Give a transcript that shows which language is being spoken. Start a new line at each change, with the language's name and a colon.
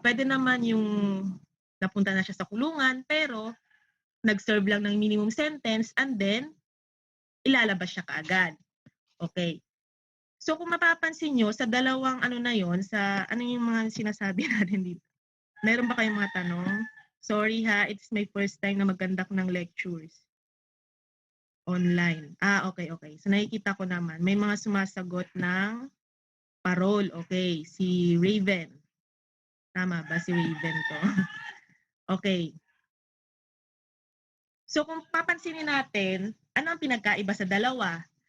Filipino: Pwede naman yung napunta na siya sa kulungan pero nag-serve lang ng minimum sentence
English: and then
Filipino: ilalabas siya kaagad. Okay. So kung mapapansin nyo, sa dalawang ano na yon, sa ano yung mga sinasabi natin dito? Meron ba kayong mga tanong?
English: Sorry ha, it's my first time na mag-conduct ng lectures online. Okay.
Filipino: So nakikita ko naman, may mga sumasagot ng parol. Okay, si Raven. Tama ba si Raven to? Okay. So kung papansinin natin, ano ang pinagkaiba sa dalawa?